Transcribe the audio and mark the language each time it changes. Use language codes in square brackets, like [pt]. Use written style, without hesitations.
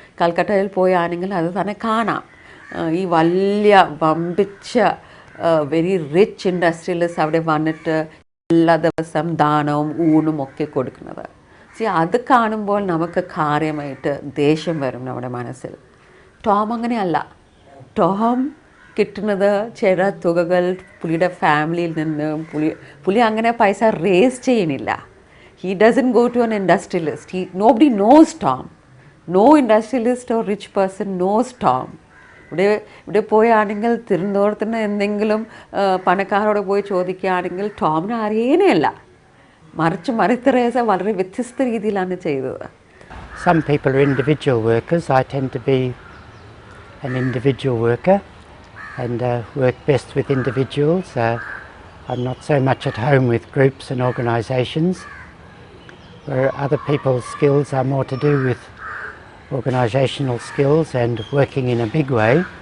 [ml] കൽക്കട്ടയിൽ പോയാണെങ്കിൽ അത് തന്നെ കാണാം. ഈ വലിയ വമ്പിച്ച [en] very rich industrialist [ml] അവിടെ വന്നിട്ട് എല്ലാ ദിവസം ദാനവും ഊണും ഒക്കെ കൊടുക്കുന്നത്. അത് കാണുമ്പോൾ നമുക്ക് കാര്യമായിട്ട് ദേഷ്യം വരും നമ്മുടെ മനസ്സിൽ. ടോം അങ്ങനെയല്ല. ടോം കിട്ടുന്നത് ചില തുകകൾ പുള്ളിയുടെ ഫാമിലിയിൽ നിന്ന്. പുള്ളി അങ്ങനെ പൈസ റേസ് ചെയ്യുന്നില്ല. [en] He doesn't go to an industrialist. Nobody knows Tom. No industrialist or rich person knows Tom. [ml] ഇവിടെ പോയാണെങ്കിൽ തിരുവനന്തപുരത്തിന് എന്തെങ്കിലും പണക്കാരോട് പോയി ചോദിക്കുകയാണെങ്കിൽ ടോമിനെ അറിയേനല്ല. മറിച്ച് മറിത്തറേസ വളരെ വ്യത്യസ്ത രീതിയിലാണ് ചെയ്തത്. [en] Some people are individual workers. I tend to be an individual worker and work best with individuals. I'm not so much at home with groups and organisations, where other people's skills are more to do with organisational skills and working in a big way.